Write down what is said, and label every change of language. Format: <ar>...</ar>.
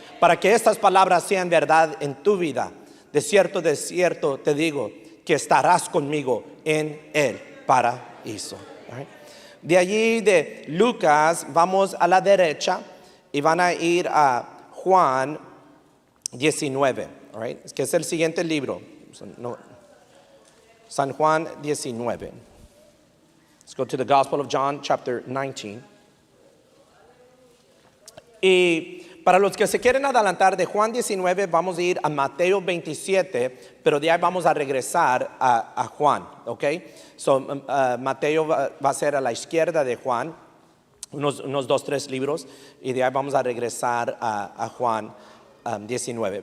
<es>para que estas palabras sean verdad en tu vida. De cierto te digo que estarás conmigo en el paraíso. Right? De allí de Lucas vamos a la derecha y van a ir a Juan 19, right? Que es el siguiente libro. San Juan 19.</es> <en>Let's go to the Gospel of John, chapter 19.</en> <es>Y para los que se quieren adelantar de Juan 19, vamos a ir a Mateo 27, pero de ahí vamos a regresar a Juan, ¿ok? So, Mateo va a ser a la izquierda de Juan, unos 2-3 libros, y de ahí vamos a regresar a Juan 19.</es>